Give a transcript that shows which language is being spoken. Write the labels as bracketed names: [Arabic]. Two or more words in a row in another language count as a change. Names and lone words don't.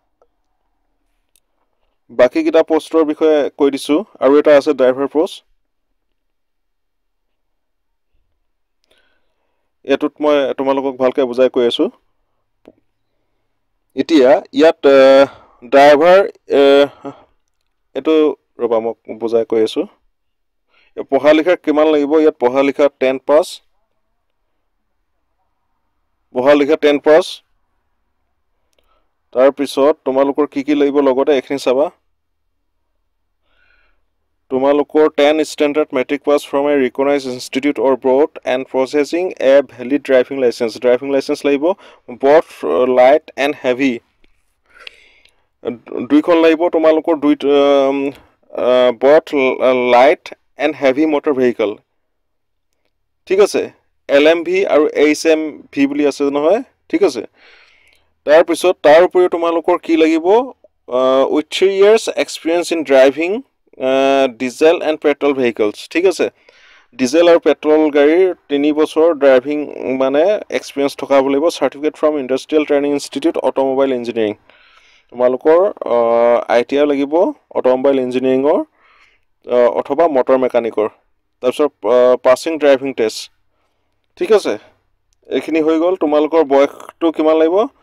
[Assamese] বাকি কিটা পোষ্টৰ বিষয়ে কৈ দিছো আৰু এটা আছে [English] driver post [Assamese] এটোত মই তোমালোকক ভালকৈ বুজাই কৈ আছো এতিয়া ইয়াত ড্ৰাইভাৰ এটো ৰবা মই বুজাই কৈ আছো পঢ়া লিখা কিমান লাগিব ইয়াত পঢ়া লিখা 10 পাস পঢ়া লিখা 10 পাস তাৰ পিছত তোমালোকৰ কি লাগিব লগতে এখিনি চাবা তোমালোকৰ [English] 10 standard matric pass from a recognized institute or board and possessing a valid driving license লাগিব both light and heavy [Assamese] দুইখন লাগিব তোমালোকৰ [English] both light and heavy motor vehicle [Assamese] ঠিক আছে LMV আৰু HMV বুলি আছে নহয় ঠিক আছে তাৰ পিছত তাৰ উপৰি তোমালোকৰ কি লাগিব [English] with 3 years experience in driving diesel and petrol vehicles [Assamese] ঠিক আছে ডিজেল আৰু পেট্ৰল গাড়ীৰ 3 বছৰ ড্ৰাইভিং মানে এক্সপেৰিয়েন্স থকা লাগিব [English] certificate from industrial training institute automobile engineering [Assamese] তোমালোকৰ আইটিআই লাগিব [English] automobile engineering [Assamese] অথবা মটৰ মেকানিকৰ তাৰপিছত [English] passing driving test [Assamese] ঠিক আছে এইখিনি হৈ গ'ল তোমালোকৰ বয়সটো কিমান লাগিব